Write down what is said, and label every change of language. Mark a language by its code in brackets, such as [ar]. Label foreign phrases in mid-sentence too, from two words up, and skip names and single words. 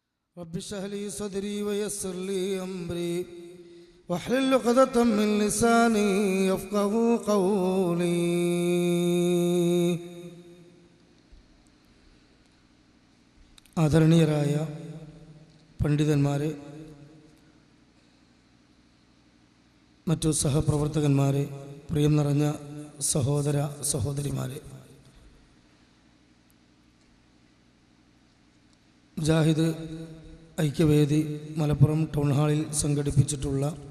[ar] رب اشرح لي صدري ويسر لي أمري واحلل عقدة من لساني يفقهوا قولي. [ml] ആദരണീയരായ പണ്ഡിതന്മാരെ, മറ്റു സഹപ്രവർത്തകന്മാരെ, പ്രിയം നിറഞ്ഞ സഹോദര സഹോദരിമാരെ, മുജാഹിദ് ഐക്യവേദി മലപ്പുറം ടൗൺ ഹാളിൽ സംഘടിപ്പിച്ചിട്ടുള്ള